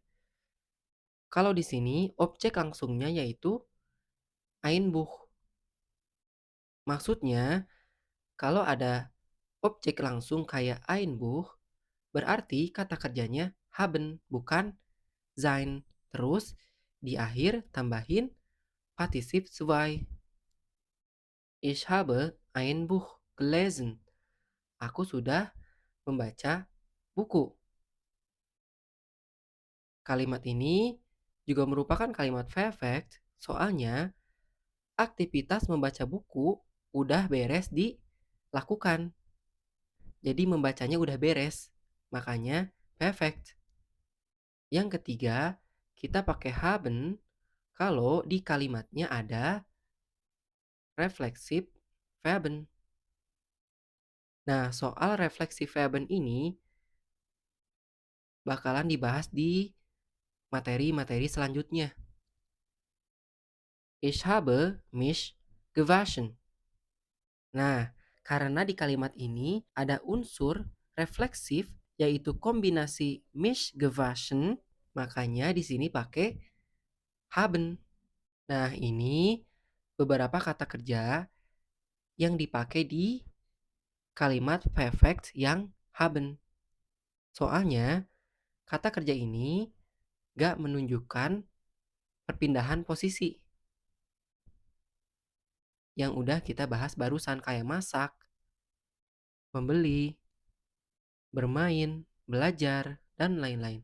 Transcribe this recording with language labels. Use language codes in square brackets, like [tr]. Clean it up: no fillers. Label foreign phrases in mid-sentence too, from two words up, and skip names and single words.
[id] Kalau di sini objek langsungnya yaitu [de] ein Buch. [id] Maksudnya, kalau ada objek langsung kayak [de] ein Buch, [id] berarti kata kerjanya haben, bukan sein. Terus di akhir tambahin Partizip 2. [de] Ich habe ein Buch gelesen. [id] Aku sudah membaca buku. Kalimat ini juga merupakan kalimat perfect, soalnya aktivitas membaca buku udah beres dilakukan. Jadi membacanya udah beres, makanya perfect. Yang ketiga, kita pakai haben kalau di kalimatnya ada refleksif verben. Nah, soal refleksif verben ini bakalan dibahas di materi-materi selanjutnya. [de] Ich habe mich gewaschen. [id] Nah, karena di kalimat ini ada unsur refleksif yaitu kombinasi [de] mich gewaschen, [id] makanya di sini pakai haben. Nah, ini beberapa kata kerja yang dipakai di kalimat perfect yang haben. Soalnya, kata kerja ini gak menunjukkan perpindahan posisi yang udah kita bahas barusan kayak masak, membeli, bermain, belajar, dan lain-lain.